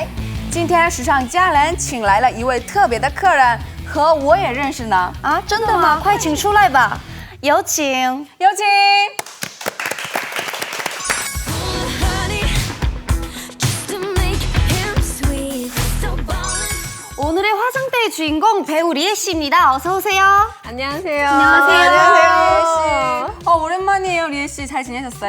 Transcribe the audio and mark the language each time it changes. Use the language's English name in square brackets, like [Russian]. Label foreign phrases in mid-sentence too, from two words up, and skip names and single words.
[Chinese] 今天时尚佳人请来了一位特别的客人，和我也认识呢。啊，真的吗？快请出来吧，有请。有请。 [Korean] 오늘의 화장대의 주인공 배우 리에 씨입니다. 어서 오세요. 안녕하세요. 안녕하세요. 리에 씨. 오랜만이에요, 리에 씨. 잘 지내셨어요?